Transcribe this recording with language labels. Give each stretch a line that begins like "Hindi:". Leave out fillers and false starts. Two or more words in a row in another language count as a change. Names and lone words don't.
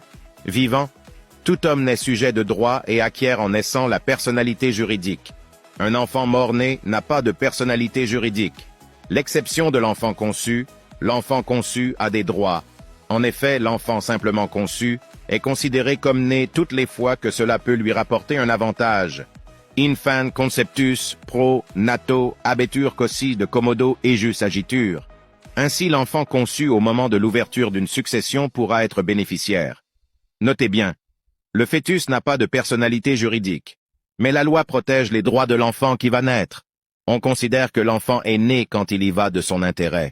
French: Vivant, tout homme naît sujet de droit et acquiert en naissant la personnalité juridique. Un enfant mort-né n'a pas de personnalité juridique. L'exception de l'enfant conçu a des droits. En effet, l'enfant simplement conçu est considéré comme né toutes les fois que cela peut lui rapporter un avantage.
Latin: Infan conceptus pro nato habetur cossi de commodo ejus agitur.
French: Ainsi, l'enfant conçu au moment de l'ouverture d'une succession pourra être bénéficiaire. Notez bien, le fœtus n'a pas de personnalité juridique, mais la loi protège les droits de l'enfant qui va naître. On considère que l'enfant est né quand il y va de son intérêt.